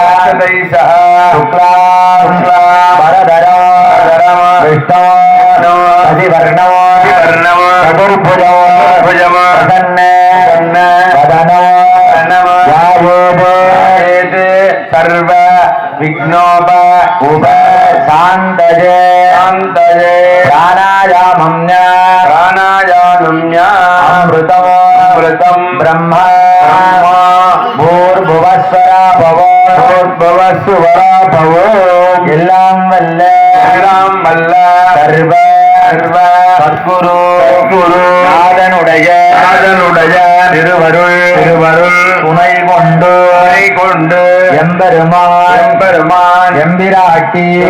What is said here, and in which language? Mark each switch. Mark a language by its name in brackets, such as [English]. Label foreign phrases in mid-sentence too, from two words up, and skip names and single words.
[Sanskrit] सर्व विघ्नोप उप शान्तये प्राणायामम्य अमृतं ब्रह्म भूर्भुवस्वरा भवो [Tamil] எல்லாம் வல்ல சர்வ சத்குரு நாதனுடைய திருவருள் துணை கொண்டு எம்பெருமான் எம்பிராட்டி